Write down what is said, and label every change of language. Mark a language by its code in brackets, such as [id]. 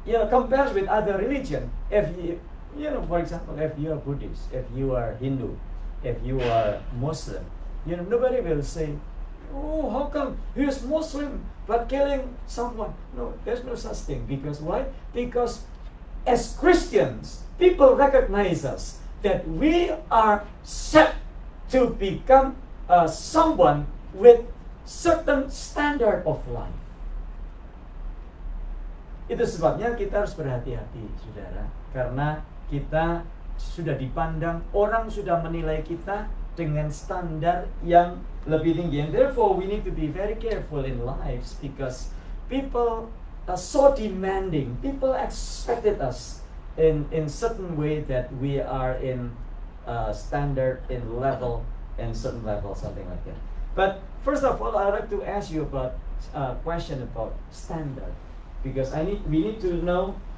[en] Compared with other religion, if for example, if you are Buddhist, if you are Hindu, if you are Muslim, nobody will say, oh, how come he is Muslim but killing someone? No, there's no such thing. Because why? Because as Christians, people recognize us that we are set to become someone with certain standard of life. [id] Itu sebabnya kita harus berhati-hati, saudara, karena kita sudah dipandang, orang sudah menilai kita dengan standar yang lebih tinggi. [en] And therefore we need to be very careful in lives, because people are so demanding. People expected us in certain way that we are in standard, in level, and certain level, something like that. But first of all, I'd like to ask you about question about standard, because we need to know,